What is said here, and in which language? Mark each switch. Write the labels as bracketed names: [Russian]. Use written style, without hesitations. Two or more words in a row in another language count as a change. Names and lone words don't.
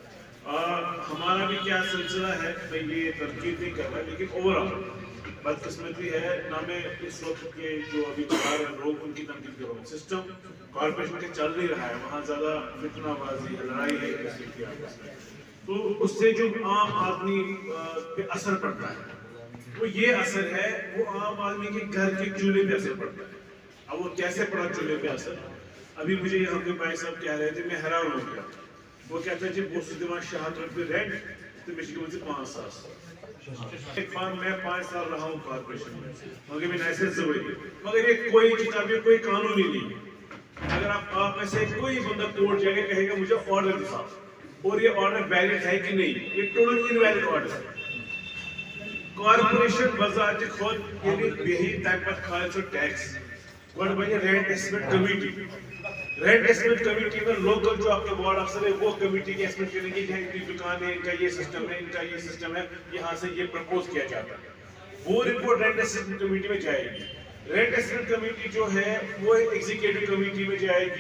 [Urdu] ہمارا بھی کیا سلسلہ ہے، میں یہ ترکیب نہیں کر رہا، لیکن اوورآل بدقسمتی ہے نا، میں اس وقت کے جو ابھی لوگ ان کی تنقید کر رہا ہوں. [English] system corporation [Urdu] کے چل نہیں رہا ہے، وہاں زیادہ فتنہ بازی ہے، لڑائی ہے آپس میں. تو اس سے جو عام آدمی پہ اثر پڑتا ہے وہ یہ اثر ہے، وہ عام آدمی کے گھر کے چولہے پہ اثر پڑتا ہے. اب وہ کیسے پڑا چولہے پہ اثر؟ ابھی مجھے یہاں کے بھائی صاحب کہہ رہے تھے، میں حیران ہو گیا. وہ کہتے ہیں جی وہ [Kashmiri] دِوان 600 رۄپیہِ رینٹ تو میں گژھِ 5,000. [Urdu] میں 5 سال رہا ہوں کارپوریشن میں، مگر میں ایسے زبردی، مگر یہ کوئی کتاب یہ کوئی قانون ہی نہیں ہے. اگر آپ میں سے کوئی بندہ کورٹ جائے گا کہے گا مجھے آرڈر دکھاؤ، اور یہ آرڈر ویلڈ ہے کہ نہیں، یہ [English] total invalid order [Urdu] ہے. کارپوریشن بذات خود یعنی [Kashmiri] بیہی تمہ پتہ کھالہِ سُہ ٹیکس، گۄڈٕ بنہِ [English] rent estimate committee. rent estimate committee [Urdu] میں لوکل جو آپ کے وارڈ افسر ہے وہ کمیٹی کی ایسٹیمیٹ کریں گے کہ ان کی دکان ہے، ان کا یہ سسٹم ہے، ان کا یہ سسٹم ہے، یہاں سے یہ پرپوز کیا جاتا ہے. وہ رپورٹ [English] rent estimate committee [Urdu] میں جائے گی. [English] rent estimate committee [Urdu] جو ہے وہ [English] executive committee [Urdu] میں جائے گی.